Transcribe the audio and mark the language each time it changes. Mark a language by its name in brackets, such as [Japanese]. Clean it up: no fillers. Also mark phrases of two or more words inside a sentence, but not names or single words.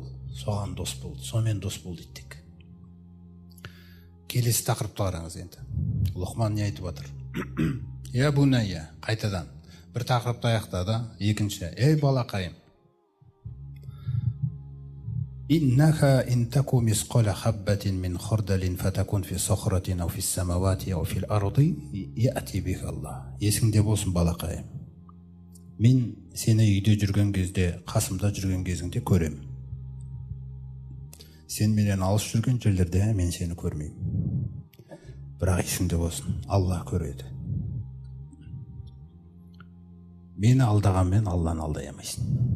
[Kazakh] Соған дос бол, сонымен дос бол дейді. Келесі тақырыпты қараңыз енді. Лұқман не айтып жатыр? [Arabic] يا بني, [Kazakh] қайтадан. Бір тақырыпты аяқтады, екінші. Ей балақайым. [Arabic] إنها إن تك مثقال حبة من خردل فتكن في صخرة أو في السماوات أو في الأرض يأت بها الله. [Kazakh] Есіңде болсын балақайым. Мен сені үйде жүрген кезде, қасымда жүрген кезіңде көрем. Сен менен алыс жүрген жерлерде мен сені көрмеймін. Бірақ есіңде болсын, Алла көреді. Мені алдағанмен Алланы алдай алмайсың.